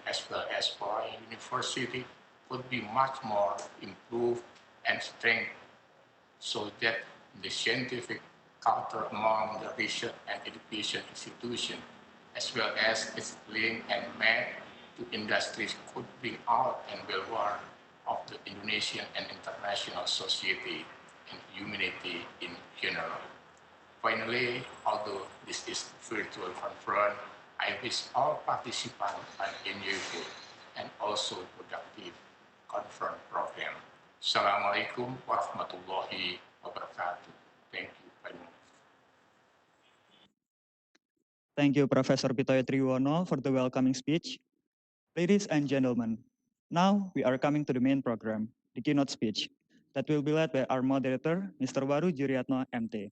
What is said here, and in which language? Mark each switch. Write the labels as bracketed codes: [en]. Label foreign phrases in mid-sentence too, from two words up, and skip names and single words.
[en] as well as our university could be much more improved and strengthened so that the scientific culture among the research and education institutions, as well as its link and map to industries, could bring out and welfare of the Indonesian and international society and humanity in general. Finally, although this is a virtual conference, I wish all participants an enjoyable and also productive conference program. [ar] Assalamualaikum warahmatullahi wabarakatuh. [en] Thank you very much. Thank you, Professor Pitoyo Triwono, for the welcoming speech. Ladies and gentlemen, now we are coming to the main program, the keynote speech, that will be led by our moderator, Mr. Waru Juriatno, MT.